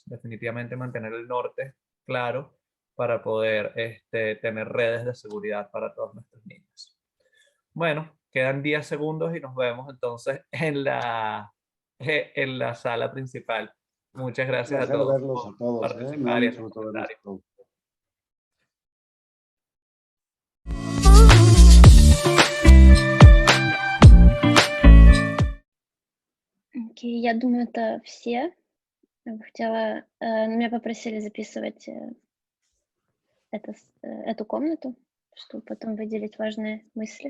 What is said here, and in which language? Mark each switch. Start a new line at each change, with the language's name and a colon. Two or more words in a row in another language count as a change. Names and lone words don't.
Spanish: Definitivamente mantener el norte claro para poder tener redes de seguridad para todos nuestros niños. Bueno, quedan 10 segundos y nos vemos entonces en la sala principal. Muchas Un gracias a placer todos verlos a por todos, Me da participar y mucho hacer gusto verlos a comentarios. todos.
Russian: Окей, я думаю, это все. Я бы хотела, меня попросили записывать эту комнату, чтобы потом выделить важные мысли.